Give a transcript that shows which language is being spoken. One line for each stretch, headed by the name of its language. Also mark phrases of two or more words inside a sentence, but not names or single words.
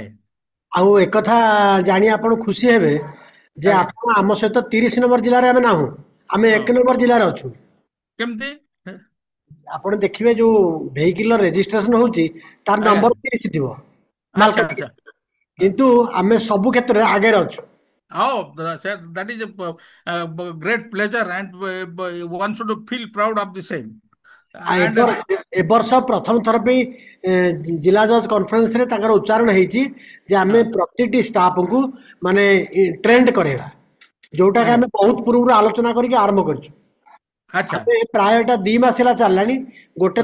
Odia: ଆଉ ଏକଥା ଜାଣି ଆପଣ ଖୁସି ହେବେ ଯେ ଆଜ୍ଞା। ଆପଣ ଆମ ସହିତ 30 ନମ୍ବର ଜିଲ୍ଲାରେ ଆମେ ନାହୁଁ, ଆମେ ହଁ। 1 ନମ୍ବର ଜିଲ୍ଲାରେ ଅଛୁ। କେମିତି? ଆପଣ ଦେଖିବେ ଯୋଉ
English: vehicle registration
Odia: ହଉଛି ତାର ଆଜ୍ଞା। ନମ୍ବର 30 ଥିବ ଆଚ୍ଛା ଆଚ୍ଛା। ମାଲକାନଗିରି, କିନ୍ତୁ ଆମେ ସବୁ କ୍ଷେତ୍ରରେ ଆଗରେ ଅଛୁ।
English: Oh, that is a great pleasure, and one should feel proud of the same.
Odia: ଆଉ
English: And
Odia: ଏ ବର୍ଷ ପ୍ରଥମ ଥର ପାଇଁ ଜିଲ୍ଲା
English: judge conferenceରେ
Odia: ତାଙ୍କର ଉଚ୍ଚାରଣ ହେଇଛି ଯେ ଆମେ ହଁ, ପ୍ରତିଟି ଷ୍ଟାଫଙ୍କୁ ମାନେ ଟ୍ରେଣ୍ଡ କରାଇବା, ଯୋଉଟା କି ଆଜ୍ଞା। ଆମେ ବହୁତ ପୂର୍ବରୁ ଆଲୋଚନା କରିକି ଆରମ୍ଭ କରିଛୁ। ଆଚ୍ଛା। ଆମେ ପ୍ରାୟ ଏଟା 2 ମାସ ହେଲା ଚାଲିଲାଣି। ଗୋଟେ